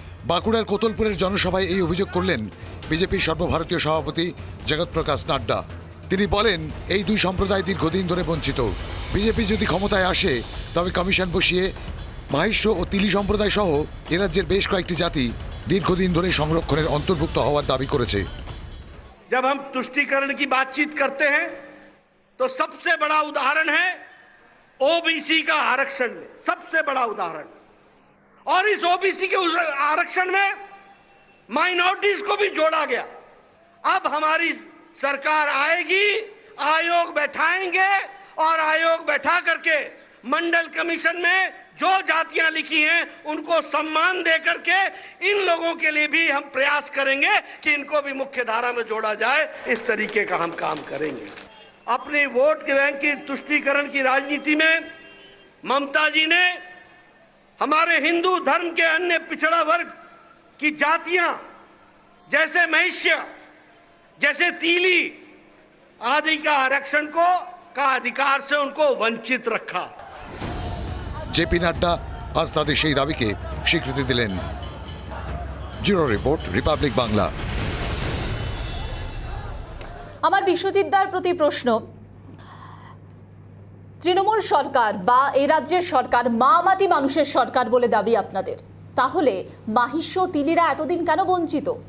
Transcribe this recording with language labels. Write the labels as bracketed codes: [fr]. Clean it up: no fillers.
[bn] বাঁকুড়ার কোতুলপুরের জনসভায় এই অভিযোগ করলেন বিজেপির সর্বভারতীয় সভাপতি জগৎ প্রকাশ নাড্ডা। তিনি বলেন, এই দুই সম্প্রদায় দীর্ঘদিন ধরে বঞ্চিত। বিজেপি যদি ক্ষমতায় আসে তবে কমিশন বসিয়ে মাহিষ্য ও তিলি সম্প্রদায় সহ এ রাজ্যের বেশ কয়েকটি জাতি দীর্ঘদিন ধরে সংরক্ষণের অন্তর্ভুক্ত হওয়ার দাবি করেছে। [hi] जब हम तुष्टीकरण की बातचीत करते हैं तो सबसे बड़ा उदाहरण है ओबीसी का आरक्षण में, सबसे बड़ा उदाहरण। और इस ओबीसी के आरक्षण में माइनॉरिटीज को भी जोड़ा गया। अब हमारी सरकार आएगी, आयोग बैठाएंगे और आयोग बैठा करके मंडल कमीशन में जो जातियां लिखी हैं उनको सम्मान दे करके इन लोगों के लिए भी हम प्रयास करेंगे कि इनको भी मुख्य धारा में जोड़ा जाए। इस तरीके का हम काम करेंगे। अपने वोट के बैंक की तुष्टीकरण की राजनीति में ममता जी ने हमारे हिंदू धर्म के अन्य पिछड़ा वर्ग की जातियां जैसे महिष्य, जैसे तीली आदि का आरक्षण का अधिकार से उनको वंचित रखा। [bn] জেপি নাড্ডা আজ তাদের সেই দাবিকে স্বীকৃতি দিলেন। Bureau report, Republic Bangla. আমার বিশ্বজিৎ দার প্রতি প্রশ্ন, তৃণমূল সরকার বা এই রাজ্যের সরকার মা মাটি মানুষের সরকার বলে দাবি আপনাদের, তাহলে মাহিষ্য তিলিরা এতদিন কেন বঞ্চিত?